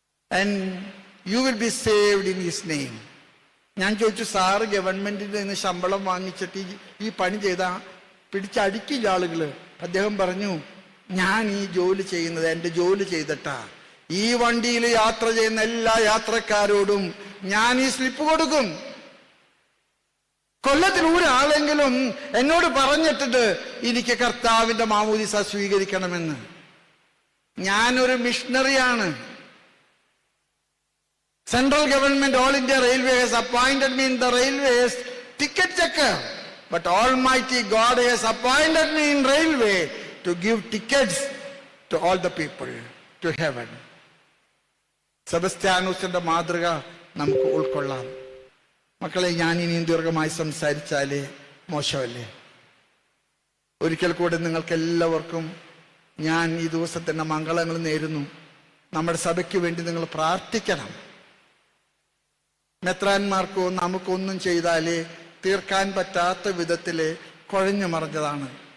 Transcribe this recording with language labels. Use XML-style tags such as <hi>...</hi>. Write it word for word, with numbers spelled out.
<en>And you will be saved in his name.</en> <ml>ഞാൻ ചോദിച്ചു, sir ഗവൺമെന്റിൽ നിന്ന് ശമ്പളം വാങ്ങിച്ചിട്ട് ഈ പണി ചെയ്താൽ പിടിച്ചടിക്കില്ല ആളുകൾ. അദ്ദേഹം പറഞ്ഞു, ഞാൻ ഈ ജോലി ചെയ്യുന്നത് എൻ്റെ ജോലി ചെയ്തിട്ടാ. ഈ വണ്ടിയിൽ യാത്ര ചെയ്യുന്ന എല്ലാ യാത്രക്കാരോടും ഞാൻ ഈ സ്ലിപ്പ് കൊടുക്കും. കൊല്ലത്തിൽ ഒരാളെങ്കിലും എന്നോട് പറഞ്ഞിട്ടുണ്ട് എനിക്ക് കർത്താവിന്റെ മാമോദിസ സ്വീകരിക്കണമെന്ന്. ഞാനൊരു മിഷണറിയാണ്.</ml> <en>Central government, all India railways appointed me in the railways ticket checker. But almighty God has appointed me in railway to give tickets to all the people to heaven.</en> <ml>സെബസ്ത്യാനോസിന്റെ മാതൃക നമുക്ക് ഉൾക്കൊള്ളാം. മക്കളെ, ഞാൻ ഇനിയും ദീർഘമായി സംസാരിച്ചാല് മോശമല്ലേ? ഒരിക്കൽ കൂടെ നിങ്ങൾക്ക് എല്ലാവർക്കും ഞാൻ ഈ ദിവസത്തിന്റെ മംഗളങ്ങൾ നേരുന്നു. നമ്മുടെ സഭയ്ക്ക് വേണ്ടി നിങ്ങൾ പ്രാർത്ഥിക്കണം. മെത്രാന്മാർക്കോ നമുക്കൊന്നും ചെയ്താല് തീർക്കാൻ പറ്റാത്ത വിധത്തില് കുഴഞ്ഞു മറിഞ്ഞതാണ്.</ml>